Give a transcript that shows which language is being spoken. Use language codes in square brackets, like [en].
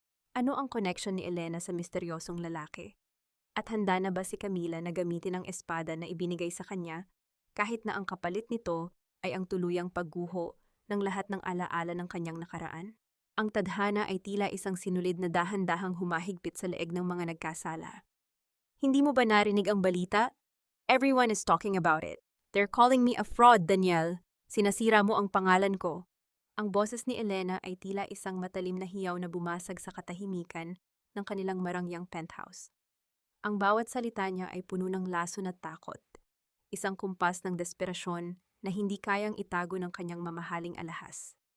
[tl] Ano ang connection ni Elena sa misteryosong lalaki? At handa na ba si Camila na gamitin ang espada na ibinigay sa kanya kahit na ang kapalit nito ay ang tuluyang pagguho ng lahat ng alaala ng kanyang nakaraan? Ang tadhana ay tila isang sinulid na dahan-dahang humahigpit sa leeg ng mga nagkasala. Hindi mo ba narinig ang balita? [en] Everyone is talking about it. They're calling me a fraud, Daniel. [tl] Sinasira mo ang pangalan ko. Ang boses ni Elena ay tila isang matalim na hiyaw na bumasag sa katahimikan ng kanilang marangyang penthouse. Ang bawat salita niya ay puno ng lason at takot. Isang kumpas ng desperasyon na hindi kayang itago ng kanyang mamahaling alahas.